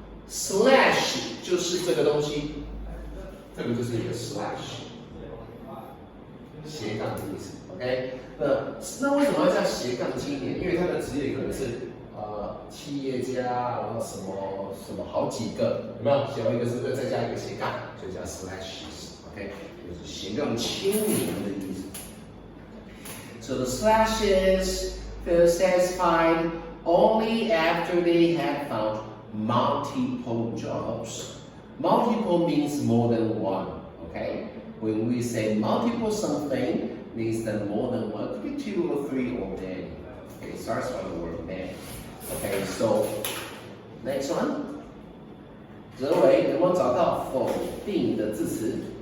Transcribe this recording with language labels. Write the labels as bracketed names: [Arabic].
[Chinese] Slash 就是这个东西，这个就是一个 slash， 斜杠的意思。 OK， 那为什么要叫斜杠青年？因为他的职业可能是企业家，然后什么好几个，有没有？写到一个是不是再加一个斜杠，所以叫 slashes。OK， 就是斜杠青年的意思。 [English] So the slashes feel satisfied only after they had found multiple jobs. Multiple means more than one, okay? When we say multiple something, means that more than one, could be 2 or 3 or many. Okay, it starts from the word many. Okay, so next one. [Chinese] 哲伟有没有找到否定的字词？